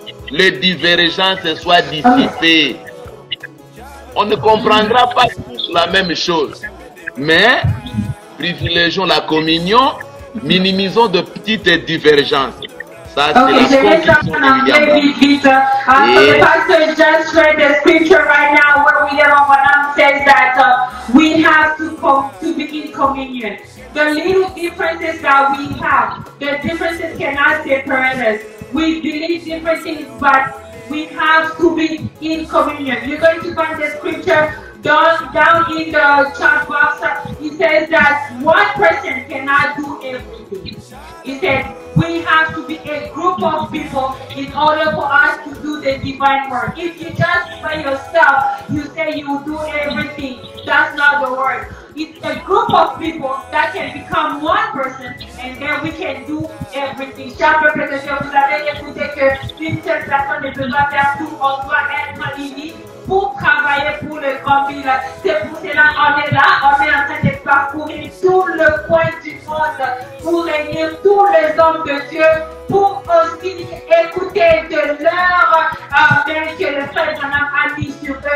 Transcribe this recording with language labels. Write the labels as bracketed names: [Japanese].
[French] Les divergences soient dissipées. On ne comprendra pas tous la même chose. Mais privilégions la communion, minimisons de petites divergences. Ça, c'est la conclusion de William. [English] The pastor just read the scripture right now where William Branham says that we have to be in communion. The little differences that we have, the differences cannot separate us. We believe different things, but we have to be in communion. You're going to find the scripture down in the chat box. It says that one person cannot do everything. It says we have to be a group of people in order for us to do the divine work. If you just by yourself, you say you do everything, that's not the word. It's a group of people that can become one person and then we can do everything. [French] Chaque peuple de Dieu, vous avez écouté qu'une seule personne ne peut pas faire tout, on doit être unis pour travailler pour le grand but. C'est pour cela qu'on est là, on est en train de parcourir tout le coin du monde pour réunir tous les hommes de Dieu, pour aussi écouter de leur main que le frère Branham a mis sur eux.